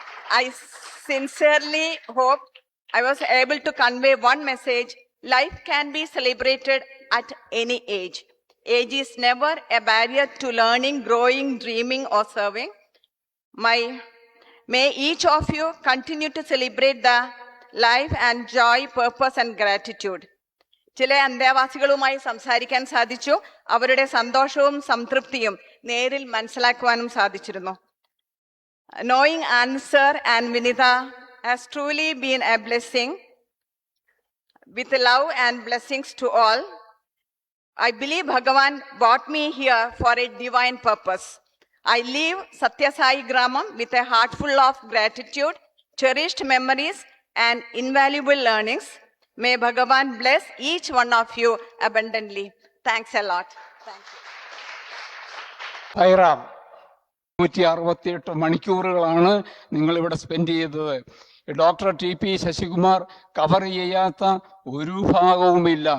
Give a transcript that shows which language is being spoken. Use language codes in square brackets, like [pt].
[en] I sincerely hope I was able to convey one message: life can be celebrated at any age. Age is never a barrier to learning, growing, dreaming or serving. May each of you continue to celebrate the life and joy, purpose and gratitude. [ml] ചില അന്തേവാസികളുമായി സംസാരിക്കാൻ സാധിച്ചു. അവരുടെ സന്തോഷവും സംതൃപ്തിയും നേരിൽ മനസ്സിലാക്കുവാനും സാധിച്ചിരുന്നു. [en] Knowing Answer and Vinitha has truly been a blessing. With love and blessings to all, I believe Bhagavan brought me here for a divine purpose. I leave Satya Sai Gramam with a heart full of gratitude, cherished memories and invaluable learnings. May Bhagavan bless each one of you abundantly. Thanks a lot. Thank you. [ml] ഹൈറാം 168 മണിക്കൂറുകളാണ് നിങ്ങളിവിടെ spend ചെയ്തത്. Doctor TP Sasikumar cover ചെയ്യാത്ത ഒരു ഭാഗവുമില്ല.